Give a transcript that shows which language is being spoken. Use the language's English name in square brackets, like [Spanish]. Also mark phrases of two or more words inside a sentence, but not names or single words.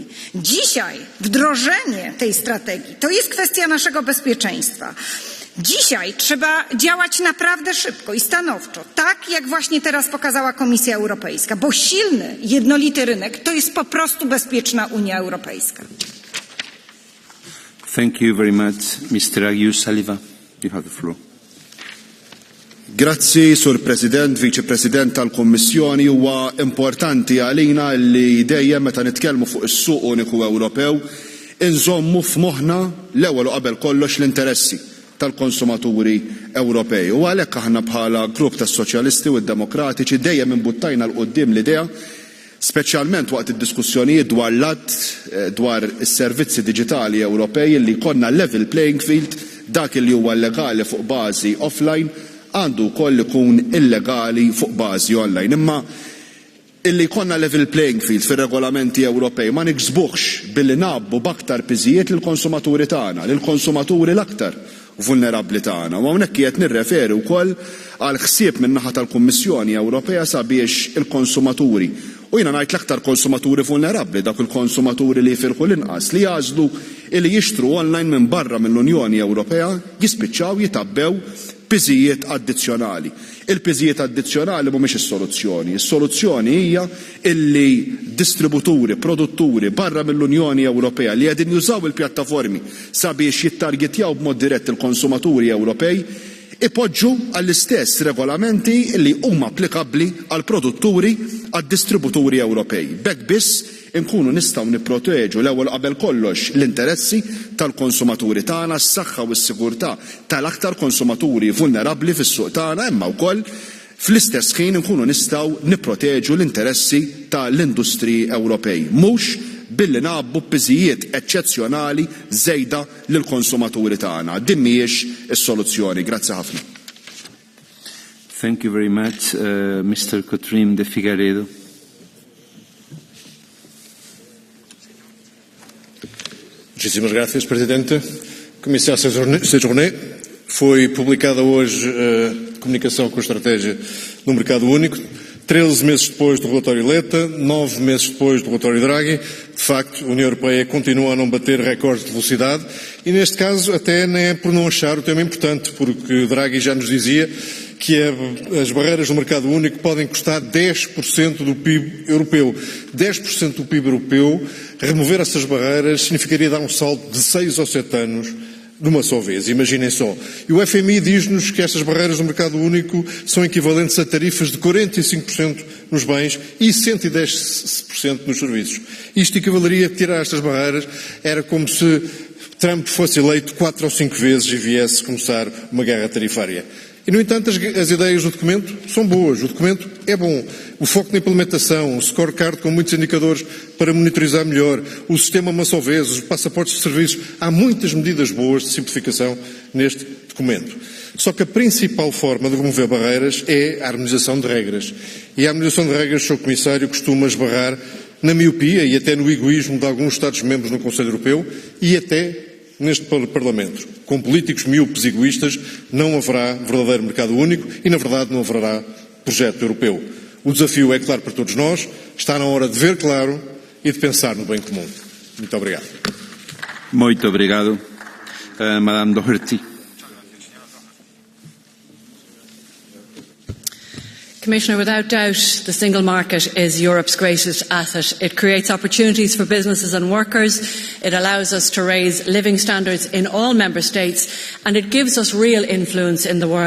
[Polish] Dzisiaj wdrożenie tej strategii to jest kwestia naszego bezpieczeństwa. Dzisiaj trzeba działać naprawdę szybko i stanowczo, tak jak właśnie teraz pokazała Komisja Europejska, bo silny, jednolity rynek to jest po prostu bezpieczna Unia Europejska. [English] Thank you very much. Mr. Agius Saliva, you have the floor. [Maltese] Grazzi, Sur President, Vice President tal-Kommissjoni, huwa importanti għalina li dejjem meta nitkellmu fuq is-suq uniku Ewropew inżommu f'moħħna l-ewwel u qabel kollox l-interessi tal-konsumaturi Ewropej. U għalhekk aħna bħala grupp tas-Soċjalisti u d-Demokratiċi dejjem imbuttajna l qudiem l-idea, speċjalment waqt id-diskussjonijiet dwar dwar is-servizzi diġitali Ewropej li jkollna [English] level playing field [Maltese] dak li huwa legali fuq bażi offline għandu wkoll ikun illegali fuq bażi online. Imma illi jkollna [English] level playing field [Maltese] fir-regolamenti Ewropej ma niksbuhx billi nabbu b'aktar piżijiet lill-konsumaturi tagħna, lill-konsumaturi l-aktar vulnerabbli tagħna. U hawnhekk qiegħed nirreferi wkoll għal ħsieb min-naħa tal-Kummissjoni Ewropea sabiex il-konsumaturi u jiena ngħid l-aktar konsumaturi vulnerabbli dak il-konsumaturi li jfirħu l-inqas li jażlu li jixtru online minn barra mill-Unjoni Ewropea jispiċċaw jitabbew piżijiet addizzjonali. Il-piżijiet addizzjonali mhumiex is-soluzzjoni. Is-soluzzjoni hija illi distributuri, produtturi barra mill-Unjoni Ewropea li qegħdin jużaw il-pjattaformi sabiex jittargetjaw b'mod dirett il-konsumaturi Ewropej ipoġġu għall-istess regolamenti li huma applikabbli għal produtturi għad-distributuri Ewropej. B'hekk biss inkunu nistgħu nipproteġu l-ewwel qabel kollox l-interessi tal-konsumaturi tagħna, s-saħħa u s-sigurtà tal-aktar konsumaturi vulnerabbli fis-suq tagħna, imma wkoll fl-istess ħin inkunu nistgħu nipproteġu l-interessi tal-industri Ewropej. Mhux billi nabbu piżijiet eċċezzjonali żejda lill-konsumaturi tagħna. Din mhijiex is-soluzzjoni. Grazzi ħafna. [English] Thank you very much, Mr. Cotrim de Figueiredo. [Spanish] Muchísimas gracias, Presidente. [Portuguese] Comissário Séjourné, foi publicada hoje a comunicação com a estratégia no mercado único, 13 meses depois do relatório Letta, 9 meses depois do relatório Draghi. De facto, a União Europeia continua a não bater recordes de velocidade e, neste caso, até nem é por não achar o tema importante, porque Draghi já nos dizia que as barreiras no mercado único podem custar 10% do PIB europeu. 10% do PIB europeu, remover essas barreiras significaria dar um salto de 6 ou 7 anos de uma só vez, imaginem só. E o FMI diz-nos que estas barreiras no mercado único são equivalentes a tarifas de 45% nos bens e 110% nos serviços. Isto equivaleria a tirar estas barreiras, era como se Trump fosse eleito 4 ou 5 vezes e viesse começar uma guerra tarifária. E, no entanto, as ideias do documento são boas, o documento é bom. O foco na implementação, o scorecard com muitos indicadores para monitorizar melhor, o sistema uma só vez, os passaportes de serviços, há muitas medidas boas de simplificação neste documento. Só que a principal forma de remover barreiras é a harmonização de regras. E a harmonização de regras, Sr. Comissário, costuma esbarrar na miopia e até no egoísmo de alguns Estados-membros no Conselho Europeu e até neste Parlamento. Com políticos míopes e egoístas não haverá verdadeiro mercado único e, na verdade, não haverá projeto europeu. O desafio é claro para todos nós, está na hora de ver claro e de pensar no bem comum. Muito obrigado. Muito obrigado. [English] Madame Doherty. Commissioner, without doubt, the single market is Europe's greatest asset. It creates opportunities for businesses and workers, it allows us to raise living standards in all member states, and it gives us real influence in the world.